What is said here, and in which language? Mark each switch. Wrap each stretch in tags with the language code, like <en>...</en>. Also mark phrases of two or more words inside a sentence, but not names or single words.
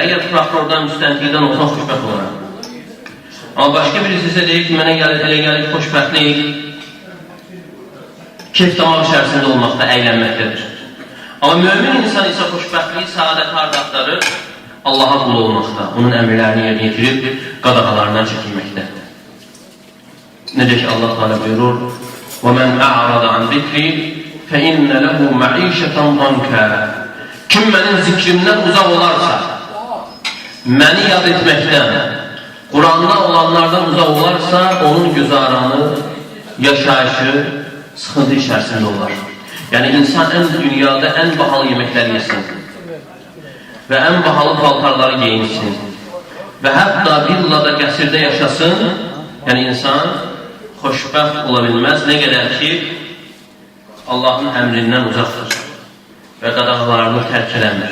<az>Əgər prokurordan, müstəntiqdən olsan xoşbəxt olaram. Amma başqa birisi isə deyir ki, mənə elə gəlir ki, xoşbəxtlik keyf damaq içərisində olmaqda, əylənməkdədir. Amma mömin insan isə xoşbəxtliyi, səadət harda axtarır? Allaha qul olmaqda, onun əmrlərini yerinə yetirib, qadağalarından çəkinməkdə. Necə ki, Allah Teala buyurur:</az> <ar>وَمَنْ أَعْرَضَ عَنْ ذِكْرِي فَإِنَّ لَهُ مَعِيشَةً ضَنْكًا.</ar> <az>Kim mənim zikrimdən uzaq olarsa, məni yad etməkdən, Quranda olanlardan uzaq olarsa, onun güzaranı, yaşayışı sıxıntı içərisində olar. Yəni, insan dünyada ən bahalı yeməkləri yesin və ən bahalı paltarları geyinsin və hətta villada, qəsirdə yaşasın, yəni insan xoşbəxt ola bilməz, nə qədər ki, Allahın əmrindən uzaqdır və qadağalarını tərk eləmir.</az>